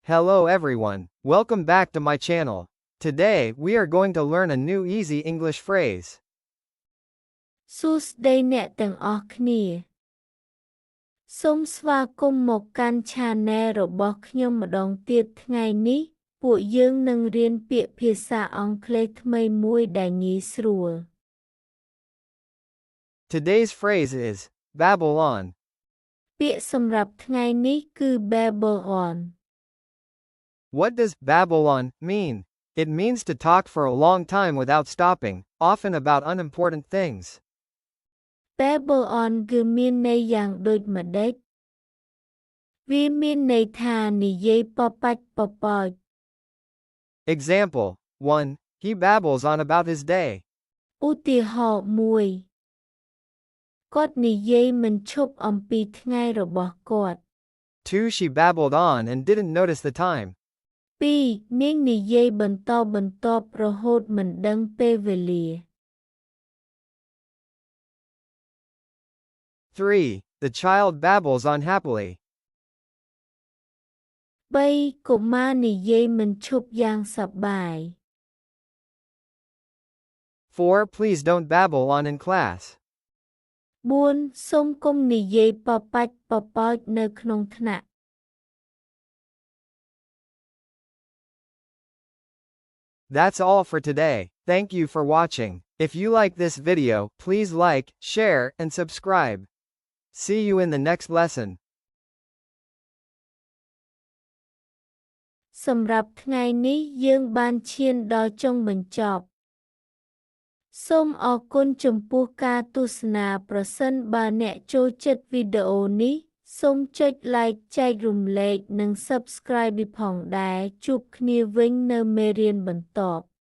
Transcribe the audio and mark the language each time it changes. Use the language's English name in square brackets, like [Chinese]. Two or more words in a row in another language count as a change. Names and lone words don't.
[English] Hello everyone, welcome back to my channel. Today, we are going to learn a new easy English phrase. [Khmer] សួស្តីអ្នកទាំងអស់គ្នាសូមស្វាគមន៍មកកាន់ Channel របស់ខ្ញុំម្ដងទៀតថ្ងៃនេះពួកយើងនឹងរៀនពាក្យភាសាអង់គ្លេសថ្មីមួយដែលងាយស្រួល [English] Today's phrase is babble on. [Khmer] ពាក្យសម្រាប់ថ្ងៃនេះគឺ [English] babble on What does babble on mean? It means to talk for a long time without stopping, often about unimportant things. babble on [Khmer] គឺមានន័យយ៉ាងដូចម្តេចវាមានន័យថានិយាយប៉ប៉ាច់ប៉ប៉ោច [English] Example 1. He babbles on about his day. [Khmer] ឧទាហរណ៍មួយគាត់និយាយមិនឈប់អំពីថ្ងៃរបស់គាត់ [English] 2. She babbled on and didn't notice the time. [Khmer] 2. នាងនិយាយបន្តបន្ទាប់រហូតមិនដឹងពេលវេលា [English] 3. The child babbles on happily. [Khmer] 3. កុមារនិយាយមិនឈប់យ៉ាងសប្បាយ [English] 4. Please don't babble on in class. [Khmer] 4. សូមកុំនិយាយប៉ប៉ាច់ប៉ប៉ោចនៅក្នុងថ្នាក់ [English] That's all for today. Thank you for watching. If you like this video, please like, share, and subscribe. See you in the next lesson. [Khmer] សម្រាប់ថ្ងៃនេះយើងបានឈានដល់ចុងបញ្ចប់សូមអរគុណចំពោះការទស្សនាប្រសិនបើអ្នកចូលចិត្តវីដេអូនេះសូមចុច like ចែករំលែកនិង subscribe ផងដែរជួបគ្នាវិញនៅមេរៀនបន្ទាប់